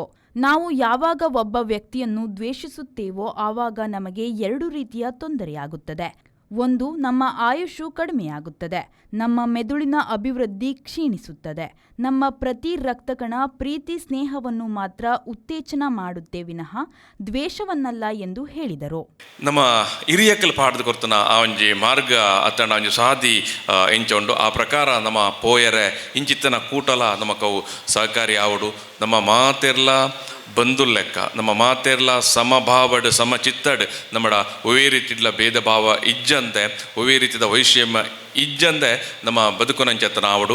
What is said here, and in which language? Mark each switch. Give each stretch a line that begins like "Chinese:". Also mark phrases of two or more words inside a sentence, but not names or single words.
Kannada: ನಾವು ಯಾವಾಗ ಒಬ್ಬ ವ್ಯಕ್ತಿಯನ್ನು ದ್ವೇಷಿಸುತ್ತೇವೋ ಆವಾಗ ನಮಗೆ ಎರಡು ರೀತಿಯ ತೊಂದರೆಯಾಗುತ್ತದೆ. ಒಂದು, ನಮ್ಮ ಆಯುಷು ಕಡಿಮೆಯಾಗುತ್ತದೆ, ನಮ್ಮ ಮೆದುಳಿನ ಅಭಿವೃದ್ಧಿ ಕ್ಷೀಣಿಸುತ್ತದೆ. ನಮ್ಮ ಪ್ರತಿ ರಕ್ತಕಣ ಪ್ರೀತಿ ಸ್ನೇಹವನ್ನು ಮಾತ್ರ ಉತ್ತೇಜನ ಮಾಡುತ್ತೆ ವಿನಃ ದ್ವೇಷವನ್ನಲ್ಲ ಎಂದು ಹೇಳಿದರು.
Tulu: ನಮ್ಮ ಹಿರಿಯಕ್ಕಲು ಪಾಡ್ದು ಕೊರ್ತನ ಆ ಒಂಜಿ ಮಾರ್ಗ ಅತ್ತಂಡ ಒಂಜಿ ಸಾದಿ ಎಂಚೊಂಡು ಆ ಪ್ರಕಾರ ನಮ್ಮ ಪೋಯರೆ ಇಂಚಿತ್ತನ ಕೂಟಲ ನಮಕವು ಸಹಕಾರಿ ಆವಡು. ನಮ್ಮ ಮಾತೆರ್ಲ ಬಂಧುಲ್ ಲೆಕ್ಕ, ನಮ್ಮ ಮಾತೆರ್ಲ ಸಮಭಾವಡ್ ಸಮಚಿತ್ತಡ್ ನಮ್ಮಡ ಒವೇ ರೀತಿಡ್ಲ ಭೇದ ಭಾವ ಇಜ್ಜಂತೆ, ಒವೇ ರೀತಿದ ವೈಷಮ್ಯ ಇಜ್ಜಂದೆ ನಮ್ಮ ಬದುಕುನಂಚೆತ್ತನ ಆವಡು.